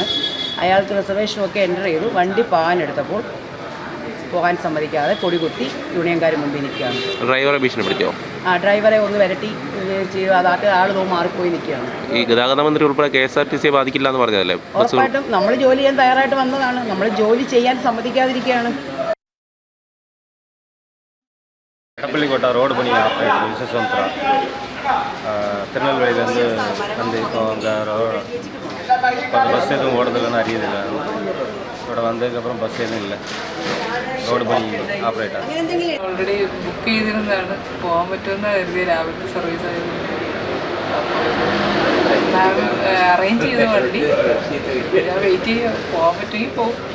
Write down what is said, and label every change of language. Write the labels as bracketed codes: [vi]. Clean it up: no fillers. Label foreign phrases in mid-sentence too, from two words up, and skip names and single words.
[ml] അയാൾക്ക് റിസർവേഷനൊക്കെ എൻ്റർ ചെയ്തു. വണ്ടി പോകാനെടുത്തപ്പോൾ പോകാൻ സമ്മതിക്കാതെ കൊടികുത്തി യൂണിയൻകാർ മുമ്പിൽ നിൽക്കുകയാണ്. ഡ്രൈവറെ ഭീഷണിപ്പെടുത്തിയോ? ഡ്രൈവറെ ഒന്ന് വരട്ടി അതാട്ട് ആൾ മാറിപ്പോയി നിൽക്കുകയാണ്. ഈ ഗതാഗത മന്ത്രി ഉൾപ്പെടെ KSRTC ബാധിക്കില്ല എന്ന് പറഞ്ഞതല്ലേ? ഉറപ്പായിട്ടും നമ്മൾ ജോലി ചെയ്യാൻ തയ്യാറായിട്ട് വന്നതാണ്. നമ്മൾ ജോലി ചെയ്യാൻ സമ്മതിക്കാതിരിക്കുകയാണ്. [ta] எடப்பள்ளிக்கோட்டை ரோடு பணி ஆப்ரேட்டர் விஸ்வசந்திரா திருநெல்வேலியிலேருந்து வந்து இப்போ அங்கே பஸ் எதுவும் ஓடுறதுலன்னு அறியுதில்லை. [ml] ഇവിടെ വന്നതിനപ്പുறம் ബസ് ഒന്നും ഇല്ല. റോഡ് പണി ഓപ്പറേറ്റർ [en] already book [ml] ചെയ്തിരുന്നതാണ്. പോകാൻ പറ്റുമെന്ന് കരുതിയ രാവിലത്തെ സർവീസ് ആയിരുന്നു. അറേഞ്ച് ചെയ്ത വണ്ടി ഞാൻ വെയിറ്റ് ചെയ്യുക. പോകാൻ പറ്റുമെങ്കിൽ പോകും.